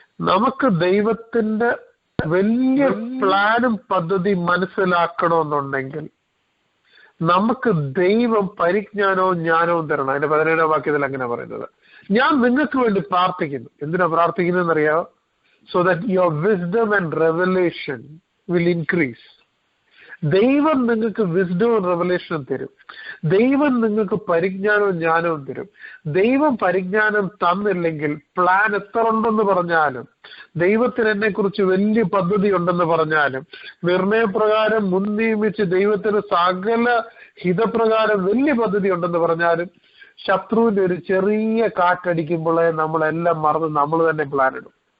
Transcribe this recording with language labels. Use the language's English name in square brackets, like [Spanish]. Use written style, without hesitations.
[Malayalam] നമുക്ക് ദൈവത്തിന്റെ വലിയ പ്ലാനും പദ്ധതി മനസ്സിലാക്കണമെന്നുണ്ടെങ്കിൽ നമുക്ക് ദൈവം പരിജ്ഞാനവും ജ്ഞാനവും തരണം. അതിന്റെ 17-ാം വാക്യത്തിൽ അങ്ങനെ പറയുന്നത്. ഞാൻ നിങ്ങൾക്ക് വേണ്ടി പ്രാർത്ഥിക്കുന്നു. എന്തിനാ പ്രാർത്ഥിക്കുന്നതെന്ന് അറിയാമോ? [English] So that your wisdom and revelation will increase. [Malayalam] ദൈവം നിങ്ങൾക്ക് വിസ്ഡവും റെവലേഷനും തരും. ദൈവം നിങ്ങൾക്ക് പരിജ്ഞാനവും ജ്ഞാനവും തരും. ദൈവം പരിജ്ഞാനം തന്നില്ലെങ്കിൽ പ്ലാൻ എത്ര ഉണ്ടെന്ന് പറഞ്ഞാലും, ദൈവത്തിന് എന്നെ കുറിച്ച് വലിയ പദ്ധതി ഉണ്ടെന്ന് പറഞ്ഞാലും, നിർണയപ്രകാരം മുൻനിയമിച്ച് ദൈവത്തിന് സകല ഹിതപ്രകാരം വലിയ പദ്ധതി ഉണ്ടെന്ന് പറഞ്ഞാലും, ശത്രുവിന്റെ ഒരു ചെറിയ കാറ്റടിക്കുമ്പോഴേ നമ്മളെല്ലാം മറന്ന് നമ്മൾ തന്നെ പ്ലാൻ ഇടും.